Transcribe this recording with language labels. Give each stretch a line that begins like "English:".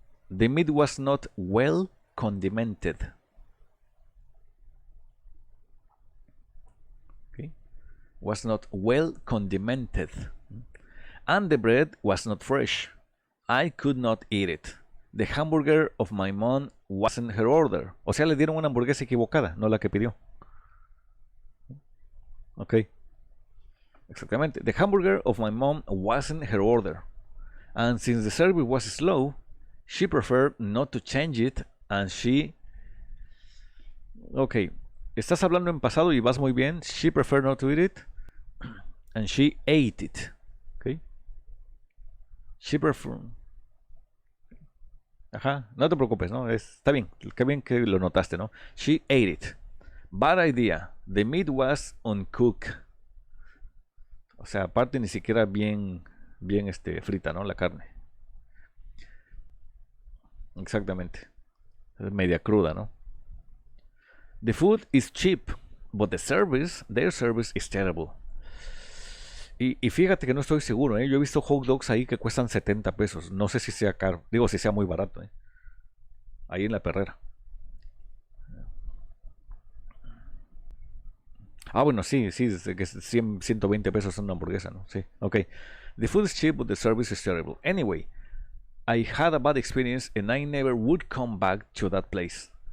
English: The meat was not well condimented. Okay. Was not well condimented. And the bread was not fresh. I could not eat it. The hamburger of my mom wasn't her order.
Spanish: O sea, le dieron una hamburguesa equivocada, no la que pidió. Ok. Exactamente.
English: The hamburger of my mom wasn't her order. And since the service was slow, she preferred not to change it and she... Ok.
Spanish: Estás hablando en pasado y vas muy bien.
English: She preferred not to eat it and she ate it. Ok. She preferred...
Spanish: Ajá, no te preocupes, ¿no? Está bien, qué bien que lo notaste, ¿no?
English: She ate it. Bad idea. The meat was uncooked.
Spanish: O sea, aparte ni siquiera bien frita, ¿no? La carne. Exactamente. Es media cruda, ¿no?
English: The food is cheap, but their service is terrible.
Spanish: Y fíjate que no estoy seguro, ¿eh? Yo he visto hot dogs ahí que cuestan 70 pesos. No sé si sea caro. Digo, si sea muy barato, ¿eh? Ahí en la perrera. Ah, bueno, sí, que 120 pesos una hamburguesa, ¿no? Sí, ok.
English: The food is cheap, but the service is terrible. Anyway, I had a bad experience and I never would come back to that place.